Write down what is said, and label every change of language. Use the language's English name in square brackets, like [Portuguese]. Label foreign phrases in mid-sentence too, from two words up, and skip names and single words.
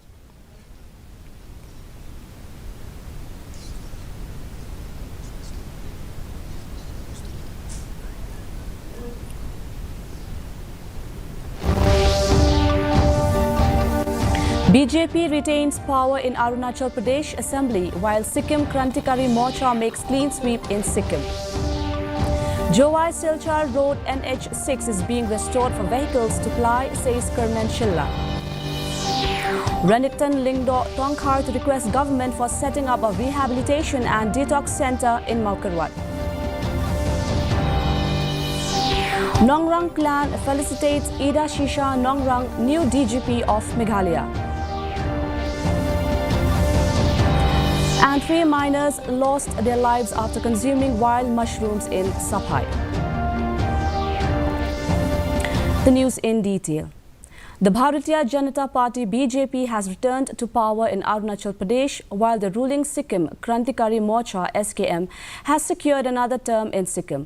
[English] BJP retains power in Arunachal Pradesh Assembly while Sikkim Krantikari Morcha makes clean sweep in Sikkim. Jowai Silchar Road NH6 is being restored for vehicles to ply, says Kerman Shilla. Renington Lingdo Tongkhar to request government for setting up a rehabilitation and detox center in Maukarwat. Nongrang clan felicitates Ida Shisha Nongrang, new DGP of Meghalaya. And 3 miners lost their lives after consuming wild mushrooms in Sapai. The news in detail. The Bharatiya Janata Party BJP has returned to power in Arunachal Pradesh, while the ruling Sikkim Krantikari Morcha SKM has secured another term in Sikkim.